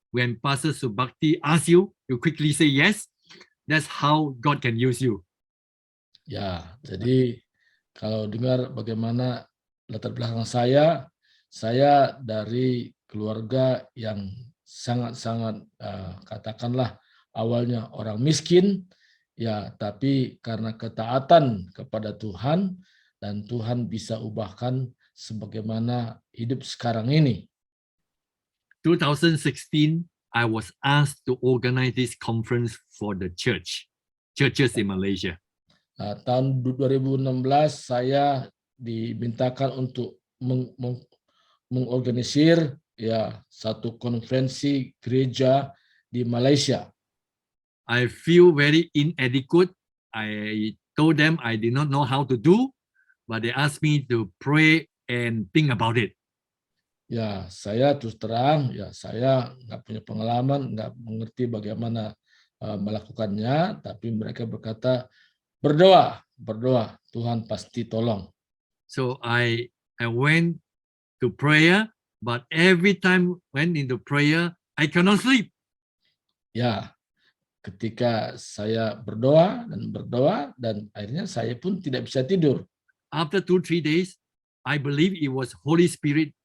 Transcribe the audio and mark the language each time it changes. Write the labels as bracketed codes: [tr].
[en] When Pastor Subakti asks you, you quickly say yes. That's how God can use you. [id] Ya, jadi kalau dengar bagaimana latar belakang saya dari keluarga yang sangat-sangat katakanlah awalnya orang miskin, ya, tapi karena ketaatan kepada Tuhan dan Tuhan bisa ubahkan sebagaimana hidup sekarang ini. [en] 2016, I was asked to organize this conference for the churches in Malaysia. [id] Tahun 2016 saya dimintakan untuk mengorganisir ya satu konferensi gereja di Malaysia. [en] I feel very inadequate. I told them I did not know how to do, but they asked me to pray and think about it. [id] Ya, saya terus terang, ya saya nggak punya pengalaman, nggak mengerti bagaimana melakukannya, tapi mereka berkata, berdoa, Tuhan pasti tolong. [en] So I went to prayer, but every time went into prayer, I cannot sleep. [id] Ya, ketika saya berdoa dan akhirnya saya pun tidak bisa tidur. [en] After 2-3 days, I believe it was Holy Spirit.